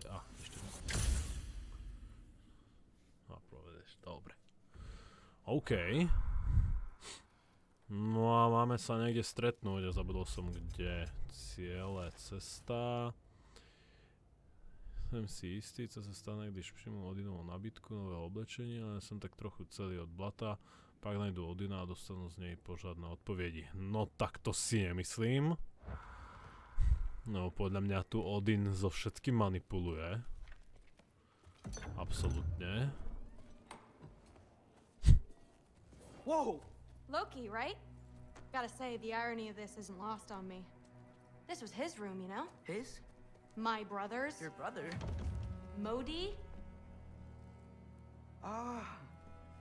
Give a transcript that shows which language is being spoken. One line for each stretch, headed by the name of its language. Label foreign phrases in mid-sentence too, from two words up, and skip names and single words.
Slovak: Ešte. Povedeš, dobre. OK. No a máme sa niekde stretnúť a zabudol som kde. Ciele, cesta. Jsem si istý,
Czech: co se stane, když přijmu Odinovou nabídku, nové oblečení, ale jsem tak trochu celý od blata. Pak najdu Odina a dostanu z nej pořádne odpovědi.
Slovak: No tak to si nemyslím. No podľa mňa tu Odin so všetkým manipuluje. Absolutne. Whoa!
English: Loki, right? Gotta say, the irony of this isn't lost on me. This was his room, you know? His? My brother's. Your brother? Modi?